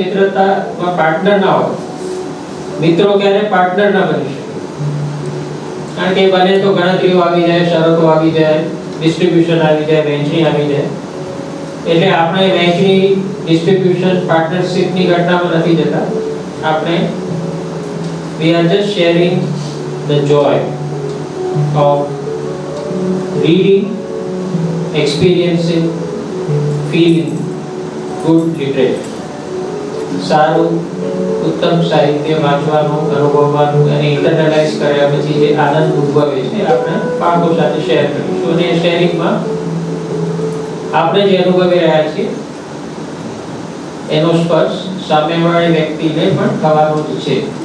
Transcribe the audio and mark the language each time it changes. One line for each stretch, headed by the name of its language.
Gujarati: મિત્રતામાં partner ના હોય. મિત્રો ક્યારે પાર્ટનર ના બની શકે, કારણ કે બને તો ગણતરીઓ આવી જાય, શરતો આવી જાય, ડિસ્ટ્રીબ્યુશન આવી જાય, વહેંચણી આવી જાય. એટલે આપણે વહેંચણી, ડિસ્ટ્રીબ્યુશન, પાર્ટનરશિપની ઘટનામાં નથી જતા. આપણે
English: we are just sharing the joy of reading, experiencing, feeling good literature.
Gujarati: સારું ઉત્તમ સાહિત્ય વાંચવાનું, અનુભવવાનું અને ઇન્ટરનલાઇઝ કર્યા પછી જે આનંદ ઉદ્ભવે છે આપણે બાળકો સાથે શેર કરીશું. અને શેરિંગમાં આપણે જે અનુભવી રહ્યા છીએ એનો સ્પર્શ સામેવાળી વ્યક્તિને પણ થવાનો જ છે.